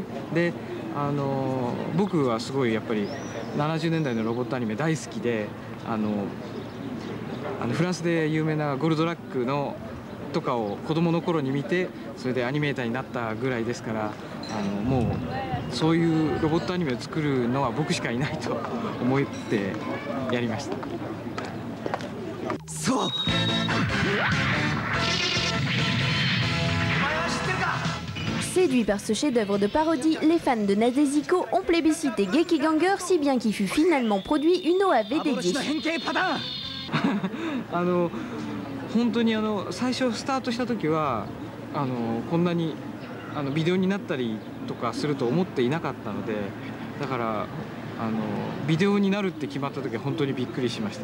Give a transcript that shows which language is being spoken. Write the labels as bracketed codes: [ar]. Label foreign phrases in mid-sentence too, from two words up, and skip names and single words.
[ja] で、僕はすごいやっぱり70年代のロボットアニメ大好きで、フランスで有名なゴルドラックのとかを子供の頃に見て、それでアニメーターになったぐらいですから、もうそういうロボットアニメを作るのは僕しかいないと思ってやりました。そう。 [fr] Séduits par ce chef-d'œuvre de parodie, les fans de Nadeziko ont plébiscité Gekiganger si bien qu'il fut finalement produit une OAV dédiée. [ja] 本当に最初スタートした時はこんなにビデオになったりとかすると思っていなかったので、だからビデオになるって決まった時は本当にびっくりしました。